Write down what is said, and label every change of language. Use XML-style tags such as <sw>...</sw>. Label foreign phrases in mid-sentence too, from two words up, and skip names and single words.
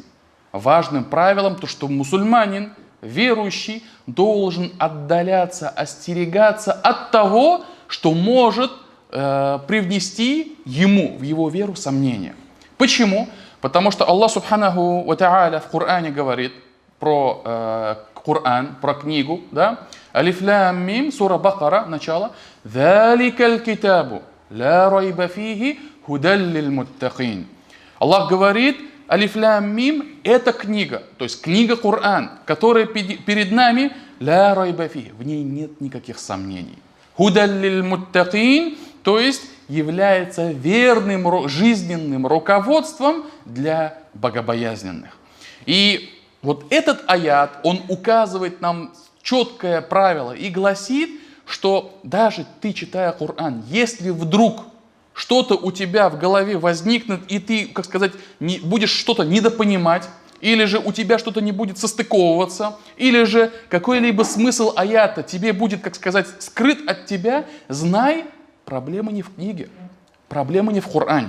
<ru>Важным правилом, то, что мусульманин, верующий, должен отдаляться, остерегаться от того, что может привнести ему в его веру сомнения. Почему? Потому что Аллах</ru> <ar>سبحانه وتعالى</ar> <ru>в Коране говорит про Коран, про книгу, да?</ru> <ar>ألف لام ميم,</ar> <ru>сура Бакара, начало.</ru> <ar>ذلك الكتاب لا ريب فيه هدى للمتقين.</ar> <ru>Аллах говорит:</ru> <ar>ألف لام ميم</ar> <ru>— это книга, то есть книга Коран, которая перед нами,</ru> <ar>لا ريب فيه,</ar> <ru>в ней нет никаких сомнений.</ru> <ar>هدى للمتقين,</ar> <ru>то есть является верным жизненным руководством для богобоязненных. И вот этот аят, он указывает нам четкое правило и гласит, что даже ты, читая Коран, если вдруг что-то у тебя в голове возникнет, и ты, как сказать, будешь что-то недопонимать, или же у тебя что-то не будет состыковываться, или же какой-либо смысл аята тебе будет, как сказать, скрыт от тебя, знай, проблема не в книге, проблема не в Коране.</ru>